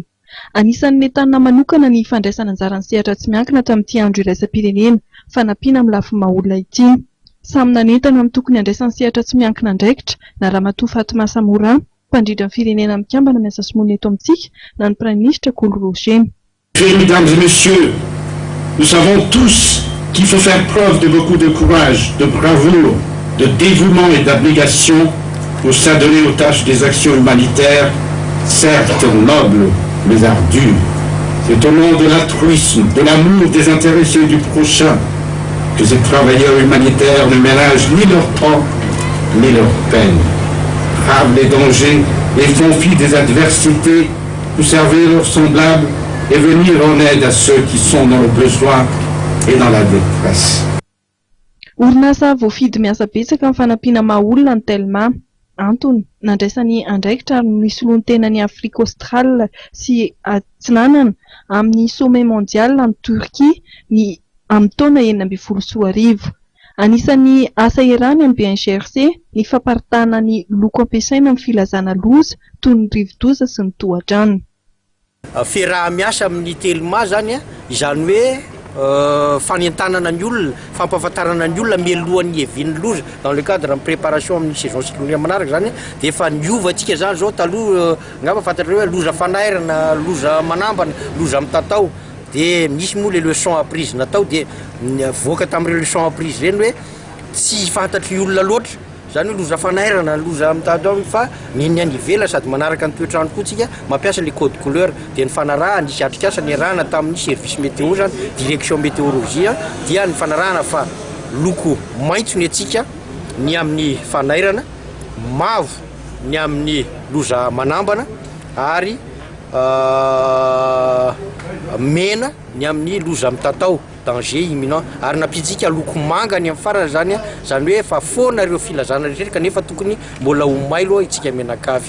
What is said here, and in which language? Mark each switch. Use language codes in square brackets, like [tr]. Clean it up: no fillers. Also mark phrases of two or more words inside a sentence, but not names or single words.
[mg] Anisan'ny entanina manokana ny fandraisana anjara ny sehatra tsy miankina tamin'ity andro iraisam-pirenena fanampiana amin'ny lafin'ny maha-olona ity. Samy nanentana amin'ny tokony andraisan'ny sehatra tsy miankina andraikitra na Ramatoa Fatima Samora, mpandridra ny firenena mikambana miasa simoana eto amintsika, na ny praiminisitra Coly Roger. [fr] Mesdames et messieurs, nous savons tous qu'il faut faire preuve de beaucoup de courage, de bravoure, de dévouement et d'abnégation pour s'adonner aux tâches des actions humanitaires, certes nobles mais ardues. C'est au nom de l'altruisme, de l'amour désintéressé du prochain que ces travailleurs humanitaires ne ménagent ni leur temps ni leur peine, bravent les dangers et font fi des adversités pour servir leurs semblables et venir en aide à ceux qui sont dans le besoin et dans la détresse. [mg] Orinasa voafidy miasa betsaka amin'ny fanampiana maha-olona ny Telma. Antony, nandraisany andraikitra ary nisoloany tena ny Afrika Australe sy Atsinanana amin'ny [fr] sommet mondial [mg] amin'ny Turquie ny amin'ny taona 2024. Anisan'ny asa iarahany amin'ny BNGRC ny famparitahana ny loko ampiasaina amin'ny filazana loza toy ny rivo-doza sy ny toha-drano. Fiaraha-miasa amin'ny Telma zany izany hoe fanentanana ny olona, fampahafantarana ny olona mialohan'ny hevian'ny loza [fr] dans le cadre de préparation [mg] amin'ny [fr] saison cyclonique [mg] manaraka zany dia efa niovantsika zany zao taloha ngamba fantatrareo hoe loza fanairana, loza manambana, loza mitatao dia misy moa [fr] les leçons apprises [mg] natao dia voaka tamin'ireo [fr] leçons apprises [mg] reny hoe tsy fantatry ny olona loatra zany hoe loza fanairana, loza mitatao fa ny any ivela sady manaraka ny toetrandro koa tsika mampiasa [fr] les codes couleur [mg] dia ny fanarahana nisy atrikasa ny arahana tamin'ny [fr] service météo [mg] zany [fr] direction météorologie [mg] dia ny fanarahana fa loko maitso ny atsika ny amin'ny fanairana, mavo ny amin'ny loza manambana ary mena ny amin'ny loza mitatao [fr] danger imminent [mg] ary nampitsika loko manga ny amin'ny farana zany zany hoe fa fonareo filazana rehetra kanefa tokony mbola ho mailo itsika menakavy.